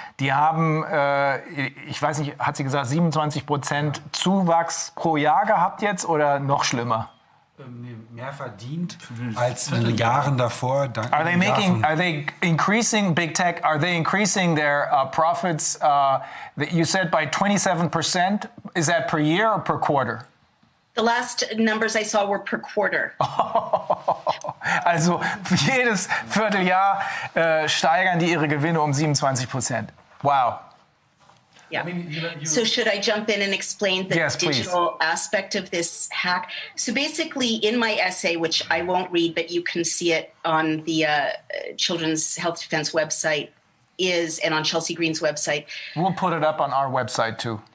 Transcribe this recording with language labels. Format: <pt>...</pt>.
<de>Die haben, ich weiß nicht, hat sie gesagt, 27% Zuwachs pro Jahr gehabt jetzt oder noch schlimmer? mehr verdient als in den Jahren davor.</de> <en>Are they increasing big tech? Are they increasing their profits? That you said by 27%. Is that per year or per quarter? The last numbers I saw were per quarter.</en> <de>Also jedes Vierteljahr steigern die ihre Gewinne um 27%.</de> <en>Wow. Yeah. I mean, so should I jump in and explain the digital aspect of this hack? So basically in my essay, which I won't read, but you can see it on the Children's Health Defense website and on Chelsea Green's website. We'll put it up on our website too.</en>